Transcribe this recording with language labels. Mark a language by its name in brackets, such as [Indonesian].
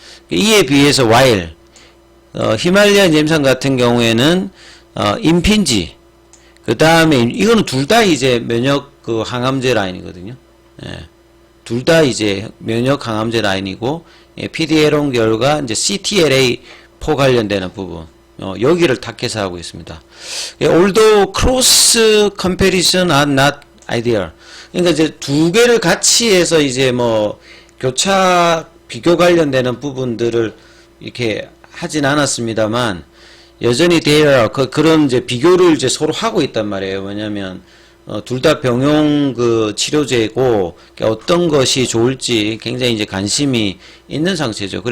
[Korean] 이에 비해서 히말리아 임상 같은 경우에는 임핀지, 그 다음에 이거는 둘 다 이제 면역 그 항암제 라인이거든요. 둘 다 이제 면역 항암제 라인이고, PDL1 계열과 이제 CTLA4 관련되는 부분, 여기를 타겟해서 하고 있습니다. [English] Although cross comparison are not ideal. [Korean] 그러니까 이제 두 개를 같이 해서 이제 뭐 교차 비교 관련되는 부분들을 이렇게 하진 않았습니다만, 여전히 그런 이제 비교를 이제 서로 하고 있단 말이에요. 왜냐면 둘 다 병용 그 치료제고 어떤 것이 좋을지 굉장히 이제 관심이 있는 상태죠.